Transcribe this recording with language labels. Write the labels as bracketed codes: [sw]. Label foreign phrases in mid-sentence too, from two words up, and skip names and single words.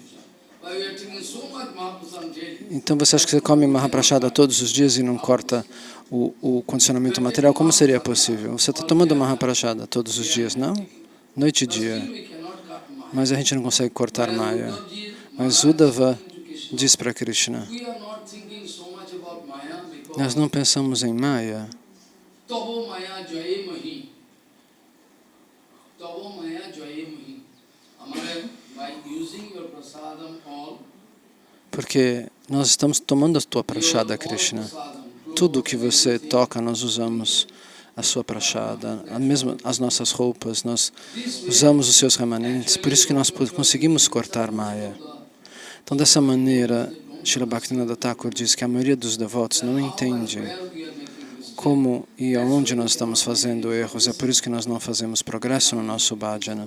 [pt] Então você acha que você come Mahaprasada todos os dias e não corta o condicionamento material? Como seria possível? Você está tomando Mahaprasada todos os dias, não? Noite e dia. Mas a gente não consegue cortar Maya. Mas Uddhava diz para Krishna, nós não pensamos em Maya. [sa] तव माया जयेमहि. [en] Amare, by using your prasadam all, [pt] Porque nós estamos tomando a tua prashada, Krishna. Tudo que você toca, nós usamos a sua prashada, mesmo as nossas roupas, nós usamos os seus remanentes, por isso que nós conseguimos cortar Maya. Então, dessa maneira, Srila Bhaktivinoda Thakur diz que a maioria dos devotos não entende como e aonde nós estamos fazendo erros, é por isso que nós não fazemos progresso no nosso bhajana.